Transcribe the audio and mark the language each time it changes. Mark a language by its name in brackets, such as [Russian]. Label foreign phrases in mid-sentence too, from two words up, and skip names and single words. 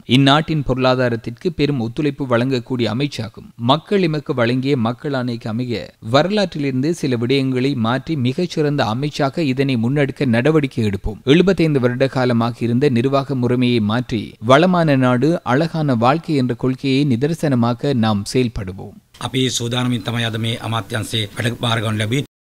[Tamil] இந்நாட்டின் பொருளாதாரத்திற்கு பெரும் ஒத்துழைப்பு வழங்கக்கூடிய அமைச்சாகும். மக்கள் எமக்கு வழங்கிய மக்கள் ஆணைக்கு அமைய வரலாற்றிலிருந்து சில விடயங்களை மாற்றி மிகச்சிறந்த அமைச்சாக இதனை முன்னெடுக்க நடவடிக்கை எடுப்போம். 75 வருட காலமாக இருந்த நிர்வாக முறைமையை மாற்றி வளமான நாடு, அழகான வாழ்க்கை என்ற கொள்கையை நிதர்சனமாக நாம் செயல்படுவோம். [Sinhala] අපි සූදානමින් තමයි අද මේ අමාත්‍යංශයේ වැඩ බාර ගන්න ලැබී